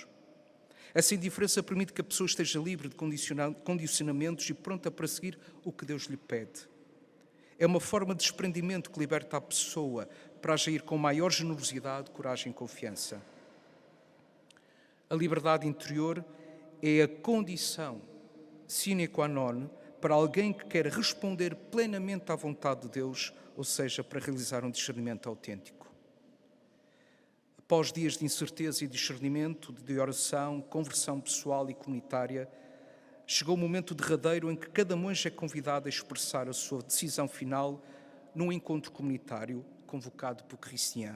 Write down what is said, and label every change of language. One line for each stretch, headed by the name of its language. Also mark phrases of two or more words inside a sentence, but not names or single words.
Portuguese: Essa indiferença permite que a pessoa esteja livre de condicionamentos e pronta para seguir o que Deus lhe pede. É uma forma de desprendimento que liberta a pessoa para agir com maior generosidade, coragem e confiança. A liberdade interior é a condição
Latin: sine qua non
Portuguese: para alguém que quer responder plenamente à vontade de Deus, ou seja, para realizar um discernimento autêntico. Após dias de incerteza e discernimento, de oração, conversão pessoal e comunitária, chegou o momento derradeiro em que cada monge é convidado a expressar a sua decisão final num encontro comunitário convocado por Christian.